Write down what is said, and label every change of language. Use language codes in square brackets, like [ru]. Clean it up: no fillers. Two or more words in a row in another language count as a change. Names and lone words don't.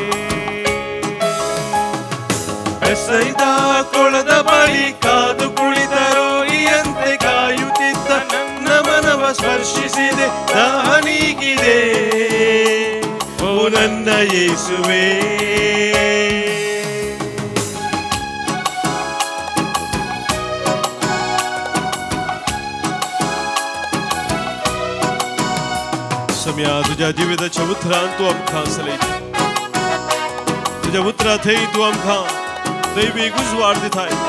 [kn] ಬೆಸೈದ ಕೊಳದ ಬಳಿ ಕಾದು ಕುಳಿತ ರೋಗಿಯಂತೆ ಕಾಯುತ್ತಿದ್ದ ನನ್ನ ಮನವ ಸ್ಪರ್ಶಿಸಿದೆ ನೀಗಿದೆ ಓ ನನ್ನ ಯೇಸುವೇ [kok] सम्या तुझ्या जिविताच्या उतरान तू आमकां चलयता तुझ्या उतरांतय तू आमकां दैवीक उजवाड दिताय